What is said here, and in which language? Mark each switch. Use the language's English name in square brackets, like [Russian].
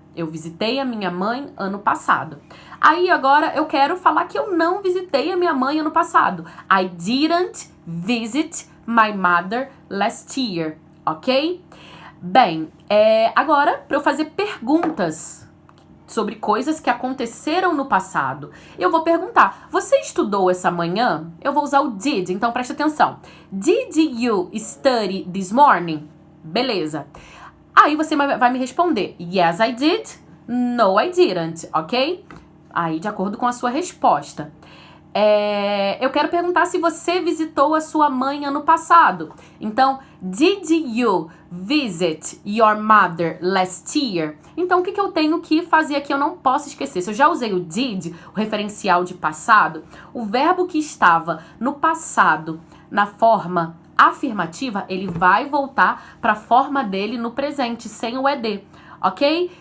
[Portuguese] Eu visitei a minha mãe ano passado. Aí agora eu quero falar que eu não visitei a minha mãe ano passado. [English] I didn't visit my mother last year, ok? [Portuguese] Bem, agora para eu fazer perguntas sobre coisas que aconteceram no passado, eu vou perguntar: você estudou essa manhã? Eu vou usar o did, então preste atenção. [English] Did you study this morning? [Portuguese] Beleza. Aí você vai me responder: [English] yes, I did. No, I didn't, [Portuguese] ok? Aí, de acordo com a sua resposta. Eu quero perguntar se você visitou a sua mãe ano passado. [English] Então, did you visit your mother last year? [Portuguese] Então, o que eu tenho que fazer aqui? Eu não posso esquecer. Se eu já usei o did, o referencial de passado, o verbo que estava no passado, na forma afirmativa, ele vai voltar para a forma dele no presente, sem o ED. Ok?